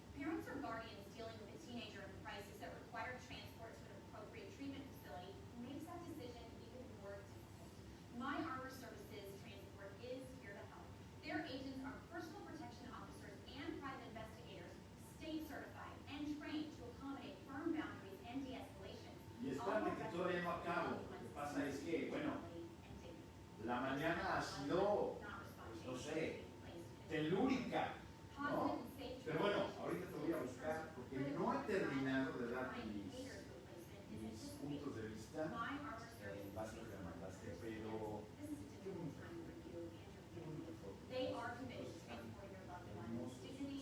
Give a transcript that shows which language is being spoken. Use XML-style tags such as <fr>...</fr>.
<en>Parents or guardians dealing with a teenager in crisis that require transport to an appropriate treatment facility makes that decision even more difficult. My Armor Services Transport is here to help. Their agents are personal protection officers and private investigators, state certified and trained to accommodate firm boundaries and de-escalation.</en> <es>Y es tarde que todavía no acabo. Lo que pasa es que, bueno, la mañana ha sido, no sé, telúrica, ¿no? Pero bueno, ahorita te voy a buscar porque no he terminado de dar mis puntos de vista. Vas a ver que me mandaste, pero qué bonita foto.</es> <en>They are committed to transporting your loved ones with dignity,</en>